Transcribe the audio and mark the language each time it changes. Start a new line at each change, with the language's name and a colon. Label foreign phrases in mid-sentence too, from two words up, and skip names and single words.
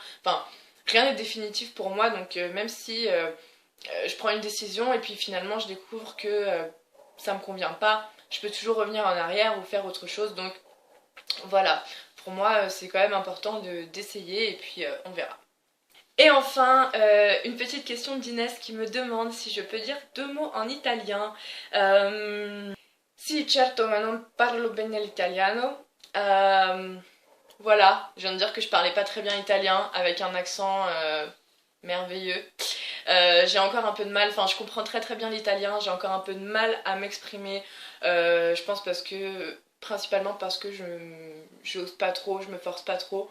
French: Enfin, rien n'est définitif pour moi, donc même si je prends une décision et puis finalement je découvre que ça me convient pas, je peux toujours revenir en arrière ou faire autre chose, donc voilà, pour moi c'est quand même important d'essayer et puis on verra. Et enfin, une petite question d'Inès qui me demande si je peux dire deux mots en italien.
Italian: Si, certo, ma non parlo bene l'italiano.
French: Voilà, je viens de dire que je parlais pas très bien italien avec un accent merveilleux. J'ai encore un peu de mal, enfin je comprends très très bien l'italien, j'ai encore un peu de mal à m'exprimer. Je pense principalement parce que je n'ose pas trop, je me force pas trop.